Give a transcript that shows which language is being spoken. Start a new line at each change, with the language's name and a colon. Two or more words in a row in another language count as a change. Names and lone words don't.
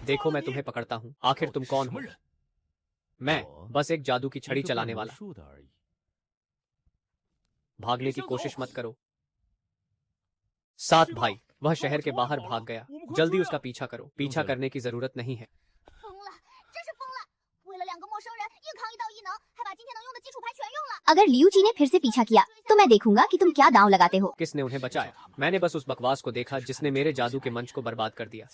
Hindi: देखो, मैं तुम्हें पकड़ता हूँ। आखिर तुम कौन हो? मैं बस एक जादू की छड़ी चलाने वाला। भागने की कोशिश मत करो। 7 भाई, वह शहर के बाहर भाग गया। जल्दी उसका पीछा करो। पीछा करने की जरूरत नहीं है।
Chinese: 疯了，真是疯了！为了2个陌生人硬扛一道异能，还把今天能用的基础牌全用了。
Hindi: अगर लियू जी ने फिर से पीछा किया तो मैं देखूंगा कि तुम क्या दांव लगाते हो। किसने उन्हें बचाया? मैंने बस उस बकवास को देखा जिसने मेरे जादू के मंच को बर्बाद कर दिया।